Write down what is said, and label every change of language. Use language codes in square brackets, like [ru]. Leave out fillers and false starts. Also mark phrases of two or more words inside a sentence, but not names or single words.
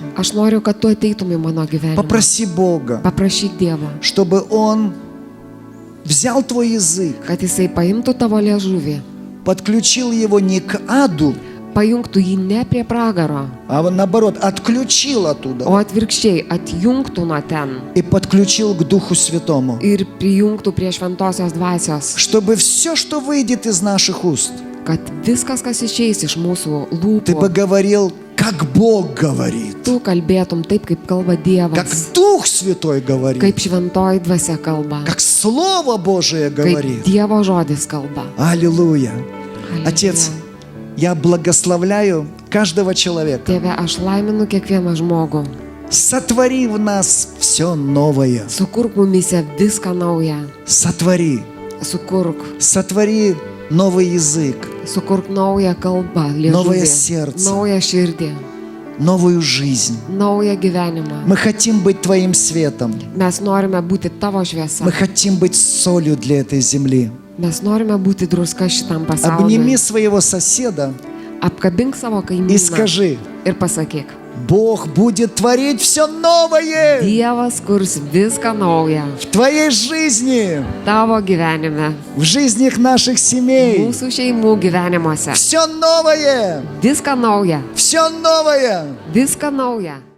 [lt] Aš noriu, kad tu ateitum į mano gyvenimą. [ru] Попроси Бога, [lt] Paprašyk Dievo, [ru] чтобы Он взял твой язык, [lt] kad Jisai paimtų tavo liežuvį, [ru] подключил его не к аду, [lt] pajungtų jį ne prie pragaro, [ru] а наоборот, отключил [lt] o [ru] оттуда [lt] atvirkščiai atjungtų nuo ten [ru] и подключил к Духу Святому. [lt] ir prijungtų prie šventosios dvasios, [ru] Чтобы все, что выйдет из наших уст, [lt] kad viskas, kas išeis iš mūsų [ru] Ты бы [lt] lūpų, [ru] говорил, как Бог говорит, [lt] tu kalbėtum taip, kaip kalba [ru] как [lt] Dievas, [ru] Дух Святой говорит, [lt] kaip šventoji dvasia kalba, [ru] как Слово Божие [lt] kaip [ru] говорит. [lt] Dievo žodis kalba. [ru] Аллилуйя. [lt] Halleluja. [ru] Отец, я благословляю каждого человека. [lt] Tėve, aš laiminu kiekvieną žmogų. [ru] Сотвори в нас все новое. [lt] Sukurk mumise viską naują. [ru] Сотвори. Сотвори новый язык, [lt] Sukurk naują kalbą, [ru] Новое [lt] liežuvį, [ru] сердце. [lt] naują širdį, [ru] новую жизнь. [lt] naują gyvenimą. [ru] Мы хотим быть Твоим светом. [lt] Mes norime būti tavo šviesa. [ru] Мы хотим быть солью для этой земли. [lt] Mes norime būti druska šitam [ru] Обними [lt] pasauliui. [ru] своего соседа [lt] Apkabink savo [ru] и [lt] kaimyną [ru] скажи, [lt] ir pasakyk. [ru] Бог будет творить все новое [lt] Dievas kurs viską naują [ru] в твоей жизни, [lt] tavo gyvenime, [ru] в жизнях наших семей. [lt] mūsų šeimų gyvenimuose. [ru] Все новое, [lt] Viską nauja, [ru] все новое. [lt] viską nauja.